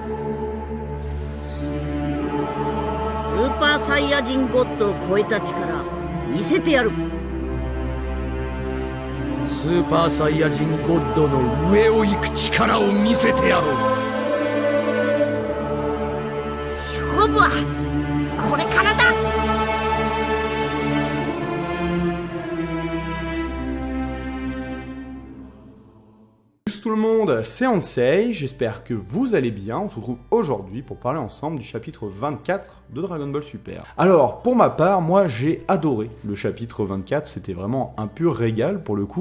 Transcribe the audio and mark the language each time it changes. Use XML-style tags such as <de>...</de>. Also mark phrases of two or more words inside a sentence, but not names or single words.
<ja>スーパーサイヤ人ゴッドを超えた力見せてやる。スーパーサイヤ人ゴッドの上を行く力を見せてやろう。勝負はこれからだ。</ja> <fr>Tout le monde, c'est Ansei, j'espère que vous allez bien. On se retrouve aujourd'hui pour parler ensemble du chapitre 24 de Dragon Ball Super. Alors, pour ma part, moi j'ai adoré le chapitre 24, c'était vraiment un pur régal pour le coup.</fr>